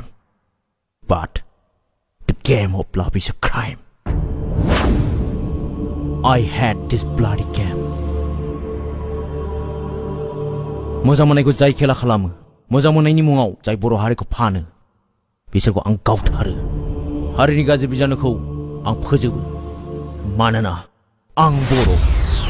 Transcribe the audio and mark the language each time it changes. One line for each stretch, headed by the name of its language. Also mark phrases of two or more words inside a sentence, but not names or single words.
English: But the game of love is a crime. I hate this bloody game.
Bodo: मोजां मोननायखौ जाय खेला खालामो मोजां मोननायनि मुङाव जाय बर' हारिखौ फानो बिसोरखौ आं गावथारो हारिनि गाज्रि बिजानुखौ आं फोजोबो मानोना आं बर'